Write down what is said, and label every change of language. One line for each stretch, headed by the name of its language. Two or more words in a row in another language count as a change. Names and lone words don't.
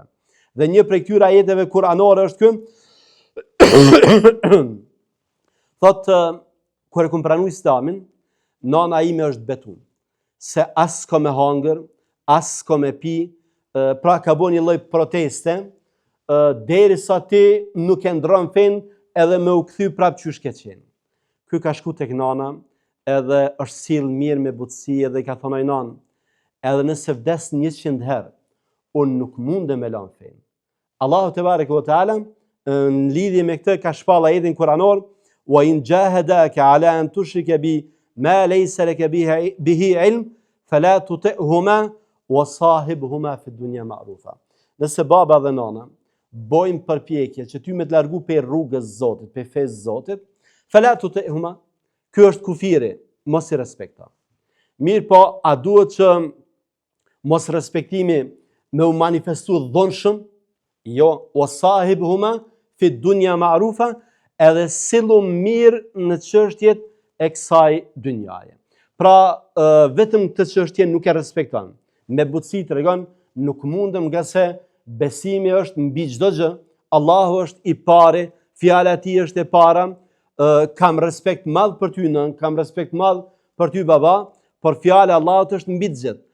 Albanian: Dhe një prej këtyre ajeteve kuranore është ky. Thotë, kur e kam pranuar Islamin, nana ime është betuar se as ka me hangër, as ka me pi, pra ka bën një lloj proteste, derisa ti nuk e ndron fen edhe me u kthy prapë qysh ke qenë. Ky ka shku tek nana, edhe është sill mirë me butësi edhe i ka thonë nanë, edhe nëse vdes 100 herë, unë nuk mundem me lënë fen. Allahu
Arabic: تبارك وتعالى
Albanian: në lidhje me këtë ka shpall ajetin kuranor,
Arabic: وإن جاهداك على أن تشرك بما ليس لك به علم فلا تطعهما وصاحبهما في الدنيا معروفا.
Albanian: Nëse baba dhe nana bojnë përpjekje që ty me të largu pe rrugës Zotit, pe fesë Zotit,
Arabic: فلا تطعهما,
Albanian: ky është kufiri, mos i respekto. Mirë po, a duhet që mos respektimi me u manifestu dhonshëm? Jo,
Arabic: وصاحبهما في الدنيا معروفا,
Albanian: edhe sillu mirë në çështjet e kësaj dynjaje. Pra, vetëm këtë çështje nuk e respekton. Me butësi tregon, nuk mundem nga se besimi është mbi çdo gjë, Allahu është i pari, fjala e tij është e para, kam respekt madh për ty nën, kam respekt madh për ty baba, por fjala e Allahut është mbi të gjithë.